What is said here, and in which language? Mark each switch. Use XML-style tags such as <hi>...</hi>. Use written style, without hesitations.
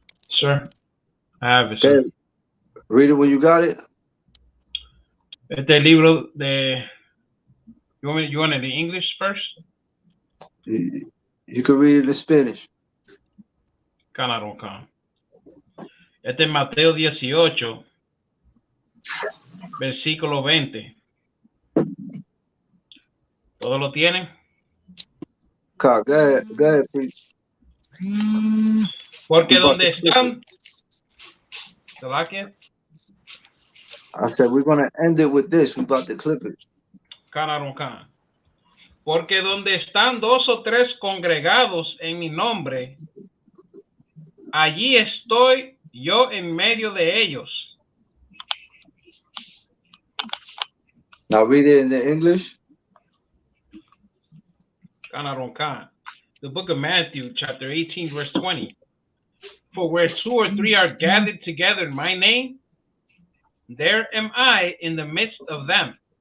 <en>Sir, I have it, sir. Okay. Read it when you got it.</en> <es>Este libro de...</es> <en>You want it in English first? You can read it in Spanish.</en> <es>Este es Mateo 18, versículo 20. ¿Todos lo tienen?</es> <en>Go ahead, please.</en> <es>Porque donde están...</es> <en>I said we're going to end it with this. We're about to clip it.</en> <es>Porque donde están 2 o 3 congregados en mi nombre, allí estoy yo en medio de ellos.</es> <en>Now read it in the English. The book of Matthew, chapter 18, verse 20. For where 2 or 3 are gathered together in my name, there am I in the midst of them.</en>